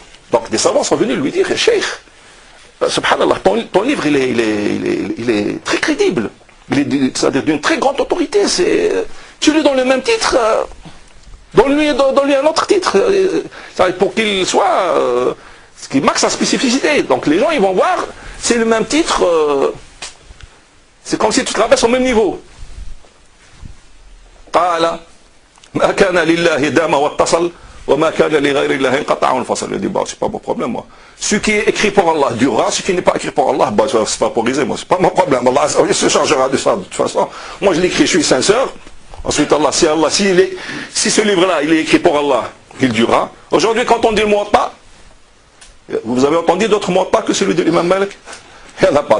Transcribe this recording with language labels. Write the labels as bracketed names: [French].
[French] Donc des savants sont venus lui dire, Cheikh, subhanallah, ton livre il est très crédible, c'est-à-dire d'une très grande autorité, tu lis dans le même titre, dans donne-lui un autre titre, pour qu'il soit, ce qui marque sa spécificité. Donc les gens, ils vont voir, c'est le même titre, c'est comme si tu traverses au même niveau. [Arabic] قال ما كان لله دام واتصل وما كان لغير الله انقطع وانفصل. [French] Je dis, bah, c'est pas mon problème, moi. Ce qui est écrit pour Allah durera, ce qui n'est pas écrit pour Allah, bah, c'est vaporiser, moi, c'est pas mon problème. Allah se chargera de ça, de toute façon. Moi, je l'écris, je suis sincère. Ensuite, si ce livre-là, il est écrit pour Allah, il durera. Aujourd'hui, quand on dit le mot de pas, vous avez entendu d'autres mots de pas que celui de l'imam Malik? Il n'y en a pas.